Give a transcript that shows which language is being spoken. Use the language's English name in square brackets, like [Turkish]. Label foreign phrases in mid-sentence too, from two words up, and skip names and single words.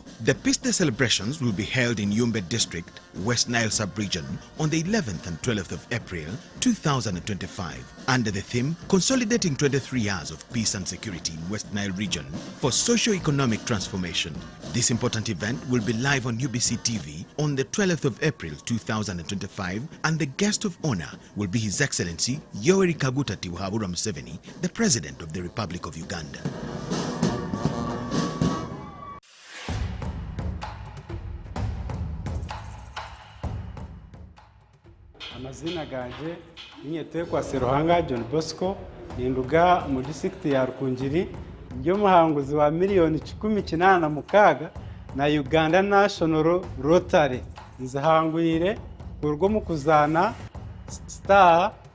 [English] The Peace Day celebrations will be held in Yumbe District, West Nile Sub-Region on the 11th and 12th of April 2025 under the theme Consolidating 23 Years of Peace and Security in West Nile Region for Socio-Economic Transformation. This important event will be live on UBC TV on the 12th of April 2025 and the guest of honor will be His Excellency Yoweri Kaguta Tiwahabura Museveni, the President of the Republic of Uganda. [Nyankole] Amazina ganje ninyetekwa Seruhanga John Bosco ninduga mu district ya Rukungiri njyo muhanguzi wa miliyoni 18 na Uganda National Rotary nzahangwire urwo mu kuzana star